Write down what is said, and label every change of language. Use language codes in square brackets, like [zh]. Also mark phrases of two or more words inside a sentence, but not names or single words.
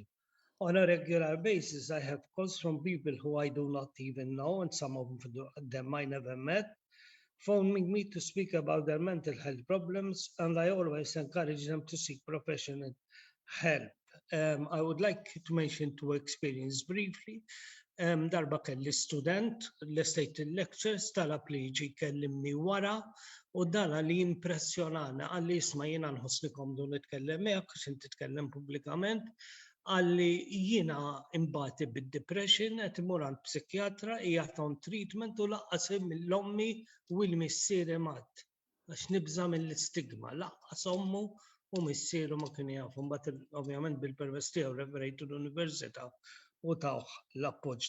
[en] On a regular basis, I have calls from people who I do not even know, and some of them I never met, phoning me to speak about their mental health problems, and I always encourage them to seek professional help. I would like to mention 2 experiences briefly. [mt] Darba kelli student li stajt il-lectures talab li jiġi kellimni wara u dana li impressjonana għalli jisma jiena nħossni komdu nitkellem miegħek għax inti titkellem pubblikament għalli jiena imbati bid-depression qed imur għand psikjatra hija [en] on treatment [mt] u laqqas mill-ommi u l-missieri mat għax nibża mill-istigma laqqas ommu u missieru ma kien jafu mbagħad ovvjament bil-permess tiegħu referejtu l-università u tawh l-appoġġ.